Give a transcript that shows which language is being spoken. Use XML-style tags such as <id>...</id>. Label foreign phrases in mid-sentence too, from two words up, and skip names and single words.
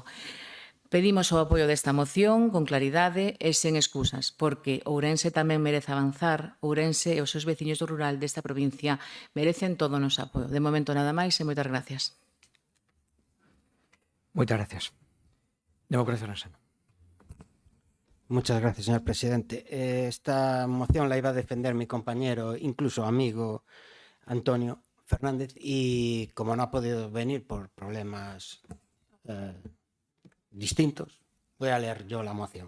<gl>Pedimos o apoio desta moción con claridade e sen excusas, porque Ourense tamén merece avanzar, Ourense e os seus veciños do rural desta provincia merecen todo o noso apoio. De momento nada máis e moitas gracias. Moitas gracias. Democracia Ourensana.</gl> <es>Muchas gracias, señor presidente. Esta moción la iba a defender mi compañero, incluso amigo, Antonio Fernández, y como no ha podido venir por problemas distintos, voy a leer yo la moción.</es>